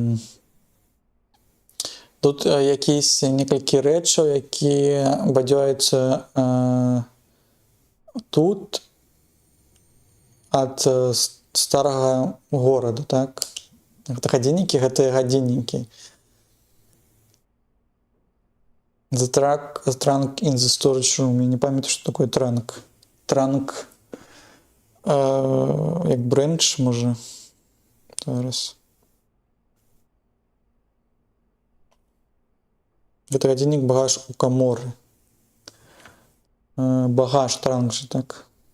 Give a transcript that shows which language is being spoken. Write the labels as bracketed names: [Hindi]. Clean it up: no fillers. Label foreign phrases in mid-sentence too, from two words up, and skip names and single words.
[Belarusian] Тут якісь некалькі рэчаў, якія бадзяюцца тут ад старага горада, так? Гэта гадзіннікі, гэтыя гадзіннікі. [English] The trunk in the storage room. [Belarusian] Я не памятаю, што такое транк. Транк, як брендж, можа. Зараз. Гэта гадзіннік багаж у каморы. Багаж, транк же, так.